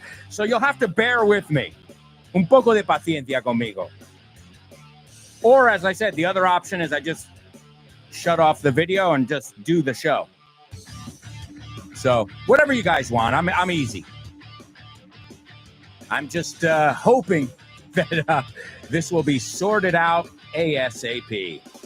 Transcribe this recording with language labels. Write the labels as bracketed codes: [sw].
[en] So you'll have to bear with me. [es] Un poco de paciencia conmigo. [en] Or, as I said, the other option is I just shut off the video and just do the show. So whatever you guys want, I'm easy. I'm just hoping that this will be sorted out ASAP.